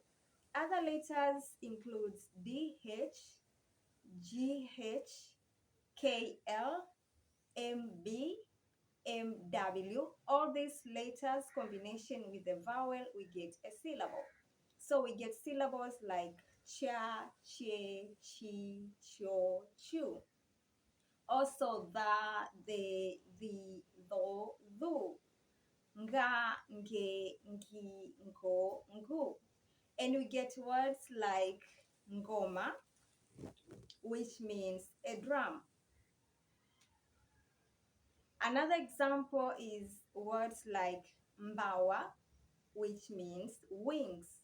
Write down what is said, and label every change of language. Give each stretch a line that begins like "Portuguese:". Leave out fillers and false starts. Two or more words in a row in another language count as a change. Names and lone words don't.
English: Other letters includes DH, GH, KL, MB, MW. All these letters combination with the vowel, we get a syllable. So we get syllables like cha, che, chi, cho, chu. Also the, tho, thu, nga, nge, ngi, ngo, ngu. And we get words like ngoma, which means a drum. Another example is words like mbawa, which means wings.